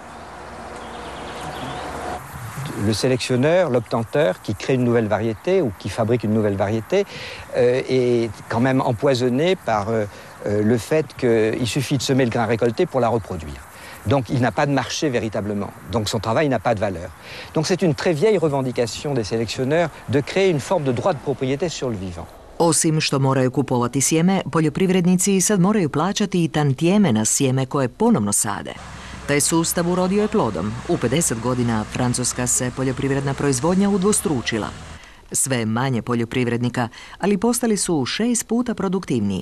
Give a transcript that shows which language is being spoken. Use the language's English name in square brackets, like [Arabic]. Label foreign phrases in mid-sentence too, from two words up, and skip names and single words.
[French] Le sélectionneur, l'obtenteur qui crée une nouvelle variété ou qui fabrique une nouvelle variété est quand même empoisonné par le fait qu'il suffit de semer le grain récolté pour la reproduire. Donc il n'a pas de marché véritablement, donc son travail n'a pas de valeur. Donc c'est une très vieille revendication des sélectionneurs de créer une forme de droit de propriété sur le vivant. [Croatian] Osim što moraju kupovati sjeme, poljoprivrednici sad moraju plaćati i tantijeme na sjeme koje ponovno sade. Taj sustav urodio je plodom. U 50 godina Francuska se poljoprivredna proizvodnja udvostručila. Sve manje poljoprivrednika, ali postali su 6 puta produktivniji.